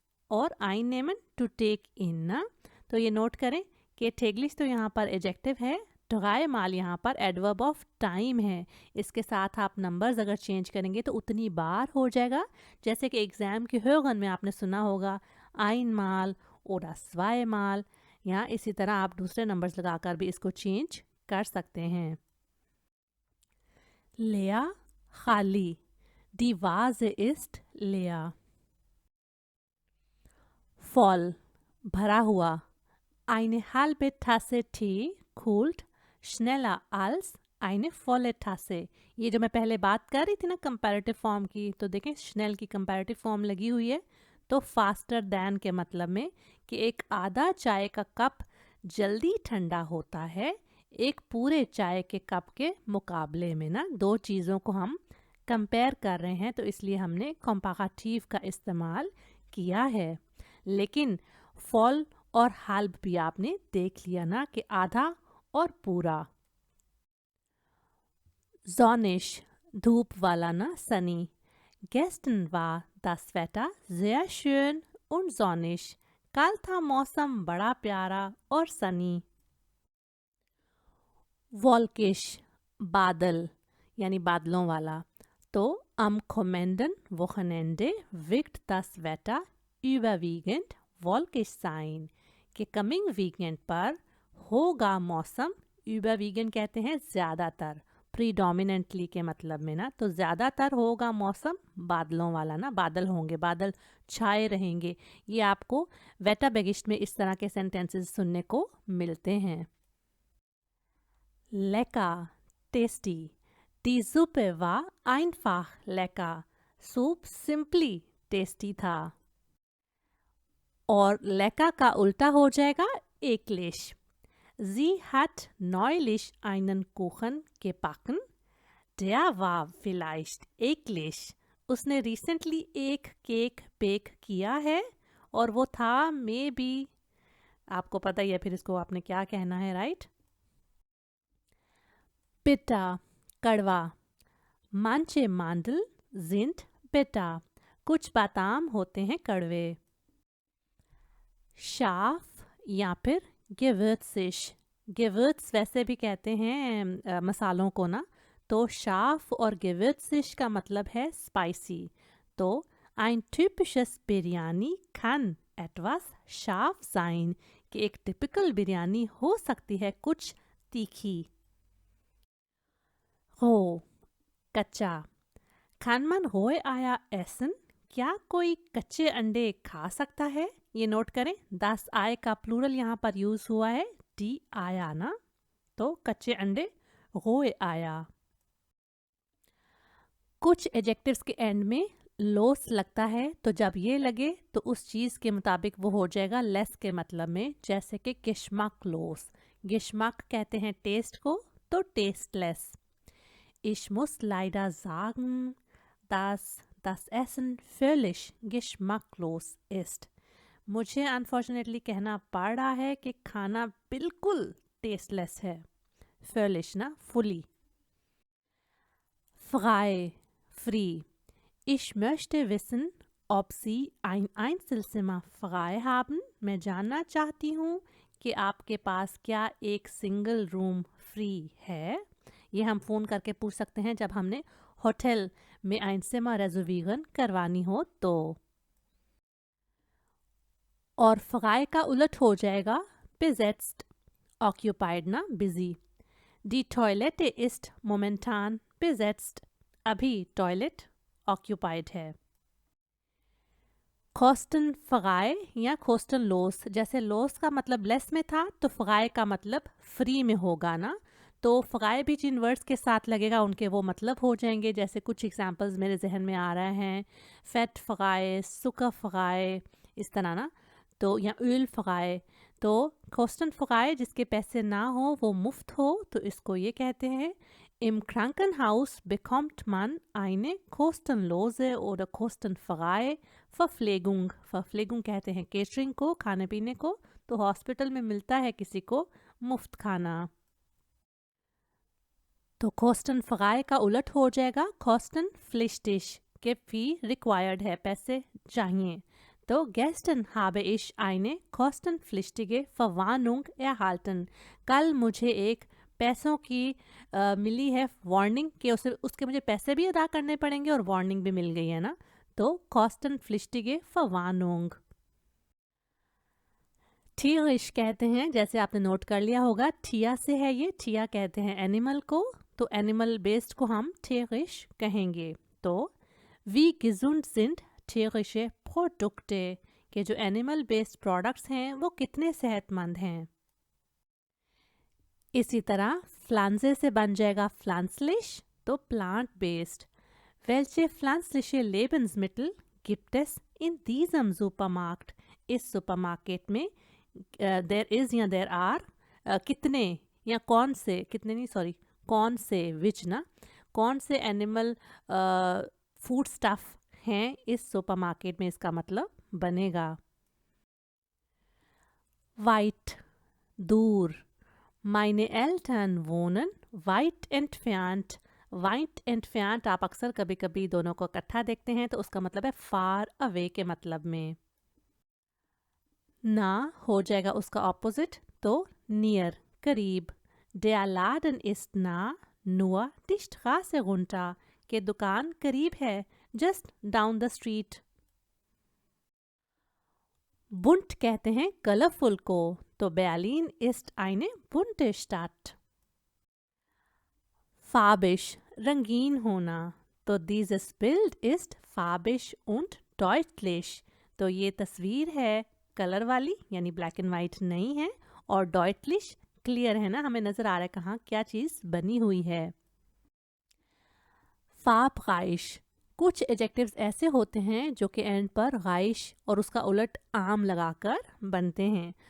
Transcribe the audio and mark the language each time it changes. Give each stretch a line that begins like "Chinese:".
Hindi: और einnehmen to take इन ना, तो ये नोट करें कि täglich तो यहाँ पर एडजेक्टिव है, 3-mal यहाँ पर एडवर्ब ऑफ टाइम है। इसके साथ आप नंबर्स अगर चेंज करेंगे तो उतनी बार हो जाएगा। जैसे कि एग्ज़ाम के hören में आपने सुना होगा
German: einmal oder zweimal।
Hindi: यहाँ इसी तरह आप दूसरे नंबर्स लगाकर भी इसको चेंज कर सकते हैं।
German: leer खाली, die Vase ist leer। voll
Hindi: भरा हुआ,
German: eine halbe Tasse Tee kühlt schneller als eine volle Tasse।
Hindi: ये जो मैं पहले बात कर रही थी ना कंपैरेटिव फॉर्म की, तो देखें स्नेल की कंपैरेटिव फॉर्म लगी हुई है, तो फास्टर दैन के मतलब में कि एक आधा चाय का कप जल्दी ठंडा होता है एक पूरे चाय के कप के मुकाबले में ना। दो चीज़ों को हम कंपेयर कर रहे हैं तो इसलिए हमने कंपैरेटिव का इस्तेमाल किया है। लेकिन फॉल और हाल्ब भी आपने देख लिया ना कि आधा और पूरा। sonnig धूप वाला ना, Sunny.
German: gestern war das Wetter sehr schön und sonnig।
Hindi: कल था मौसम बड़ा प्यारा और सनी। wolkisch बादल यानी बादलों वाला, तो
German: am kommenden Wochenende wird das Wetter überwiegend wolkisch sein
Hindi: कि कमिंग वीकेंड पर होगा मौसम, überwiegend कहते हैं ज़्यादातर, प्रीडोमिनेंटली के मतलब में ना, तो ज़्यादातर होगा मौसम बादलों वाला ना, बादल होंगे, बादल छाए रहेंगे। ये आपको वेटाबेगिस्ट में इस तरह के सेंटेंसेस सुनने को मिलते हैं।
German: lecker टेस्टी, die Suppe war einfach lecker।
Hindi: Soup simply tasty था। और लेका का उल्टा हो जाएगा eklig।
German: Sie hat neulich einen Kuchen gebacken, der war vielleicht eklig।
Hindi: उसने रिसेंटली एक केक बेक किया है और वो था मे बी, आपको पता ही है फिर इसको आपने क्या कहना है, राइट।
German: bitter कड़वा, manche Mandel sind bitter।
Hindi: कुछ बादाम होते हैं कड़वे। scharf या फिर gewürzig। gewürz वैसे भी कहते हैं मसालों को ना, तो scharf और gewürzig का मतलब है spicy। तो
German: ein typisches Biryani kann etwas scharf sein
Hindi: कि एक टिपिकल बिरयानी हो सकती है कुछ तीखी।
German: roh कच्चा, kann man rohe Eier essen?
Hindi: क्या कोई कच्चे अंडे खा सकता है? ये नोट करें 10 आय का प्लूरल यहाँ पर यूज हुआ है डी आया ना, तो कच्चे अंडे रोए आया। कुछ एडजेक्टिव्स के एंड में लोस लगता है, तो जब ये लगे तो उस चीज़ के मुताबिक वो हो जाएगा लेस के मतलब में, जैसे कि गिश्मक लोस। गिश्मक कहते हैं टेस्ट को, तो tasteless.
German: Ich muss leider sagen, dass das Essen völlig geschmacklos ist।
Hindi: मुझे अनफॉर्चुनेटली कहना पड़ रहा है कि खाना बिल्कुल टेस्टलेस है। völlig ना, fully।
German: frei फ्री, ich möchte wissen ob Sie ein Einzelzimmer frei haben।
Hindi: मैं जानना चाहती हूँ कि आपके पास क्या एक सिंगल रूम फ्री है। ये हम फ़ोन करके पूछ सकते हैं जब हमने होटल में
German: ein Zimmer reservieren
Hindi: करवानी हो तो। और फ्राई का उलट हो जाएगा besetzt, occupied ना, busy।
German: Die Toilette ist momentan besetzt।
Hindi: अभी टॉयलेट occupied है। कोस्टन फ्राई या कोस्टन लोस, जैसे लोस का मतलब लेस में था तो फ्राई का मतलब फ्री में होगा ना, तो फ्राई भी जिन वर्ड्स के साथ लगेगा उनके वो मतलब हो जाएंगे। जैसे कुछ एग्जांपल्स मेरे जहन में आ रहे हैं, फेट फ्राई, सुकर फ्राई, इस तरह ना, तो या उल फ्राई। तो कोस्टन फ्राई जिसके पैसे ना हो वो मुफ्त हो, तो इसको ये कहते हैं
German: Im Krankenhaus bekommt man eine kostenlose oder kostenfreie Verpflegung।
Hindi: Verpflegung कहते हैं केटरिंग को, खाने पीने को, तो हॉस्पिटल में मिलता है किसी को मुफ्त खाना। तो kostenfrei का उलट हो जाएगा kostenpflichtig, के फी रिक्वायर्ड है, पैसे चाहिए।
German: तो gestern habe ich eine kostenpflichtige Verwarnung erhalten।
Hindi: कल मुझे एक पैसों की मिली है वार्निंग, कि उसके मुझे पैसे भी अदा करने पड़ेंगे और वार्निंग भी मिल गई है ना, तो
German: kostenpflichtige Verwarnung।
Hindi: थियरिश कहते हैं, जैसे आपने नोट कर लिया होगा, ठिया से है ये, ठिया कहते हैं एनिमल को, तो एनिमल बेस्ड को हम थियरिश कहेंगे। तो we
German: gesund sind tierische Produkte,
Hindi: के जो एनिमल बेस्ड प्रोडक्ट्स हैं वो कितने सेहतमंद हैं। इसी तरह फ्लांजे से बन जाएगा फ्लांसलिश, तो plant based.
German: Welche pflanzliche Lebensmittel gibt es in diesem Supermarkt?
Hindi: इस सुपरमार्केट में देर इज या देर आर, कितने या कौन से, कितने नहीं सॉरी, कौन से, विच ना, कौन से एनिमल फूड स्टफ हैं इस सुपरमार्केट में, इसका मतलब बनेगा। वाइट, दूर।
German: Meine Eltern wohnen weit entfernt।
Hindi: White entfernt आप अक्सर कभी कभी दोनों को इकट्ठा देखते हैं, तो उसका मतलब है फार अवे के मतलब में। ना हो जाएगा उसका ऑपोजिट, तो नियर, करीब।
German: Der Laden ist nah, nur die Straße runter,
Hindi: के दुकान करीब है, जस्ट डाउन द स्ट्रीट। बुंट कहते हैं कलरफुल को, तो
German: Berlin ist eine bunte Stadt। Farbig,
Hindi: रंगीन होना,
German: तो dieses Bild ist farbig und deutlich।
Hindi: तो ये तस्वीर है कलर वाली, यानी ब्लैक एंड वाइट नहीं है, और डॉइटलिश, क्लियर है ना, हमें नजर आ रहा है कहाँ क्या चीज बनी हुई है। फार्बराइश, कुछ एडजेक्टिव्स ऐसे होते हैं जो कि एंड पर गाइश और उसका उलट आम लगाकर बनते हैं।